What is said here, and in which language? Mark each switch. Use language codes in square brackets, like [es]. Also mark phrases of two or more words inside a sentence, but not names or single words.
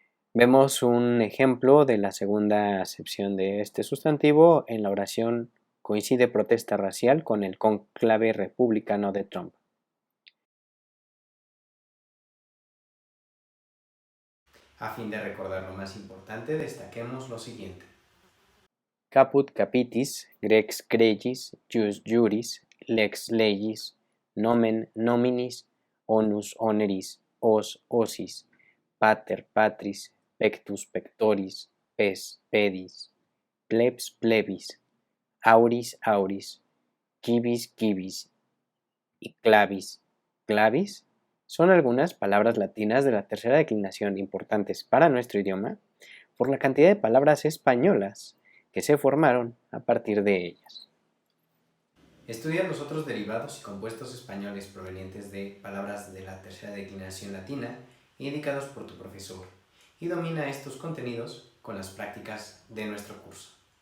[es] Vemos un ejemplo de la segunda acepción de este sustantivo en la oración coincide protesta racial con el cónclave republicano de Trump. A fin de recordar lo más importante, destaquemos lo siguiente. [la] Caput capitis, grex gregis, jus juris, lex legis, nomen nominis, onus oneris, os osis, pater patris, pectus pectoris, pes pedis, plebs plebis, auris auris, quibis quibis y clavis clavis [es] son algunas palabras latinas de la tercera declinación importantes para nuestro idioma por la cantidad de palabras españolas que se formaron a partir de ellas. Estudia los otros derivados y compuestos españoles provenientes de palabras de la tercera declinación latina indicados por tu profesor y domina estos contenidos con las prácticas de nuestro curso.